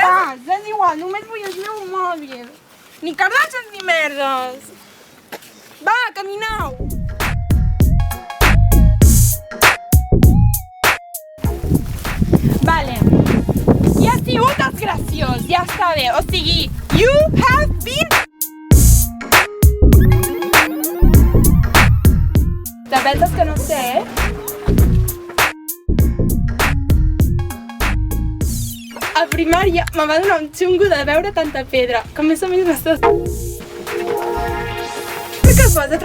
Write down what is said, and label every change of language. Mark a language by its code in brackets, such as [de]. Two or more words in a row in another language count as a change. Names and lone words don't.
[ca] És igual, només vull el meu mòbil. Ni Kardashians ni merdes. Va, camineu! Vale. Ja ha sigut desgraciós, ja està bé. O sigui, [en] you have been... [ca] De veres que no sé, A primària me va donar un xungo de veure tanta pedra, que més o menys m'estàs... Però què passa?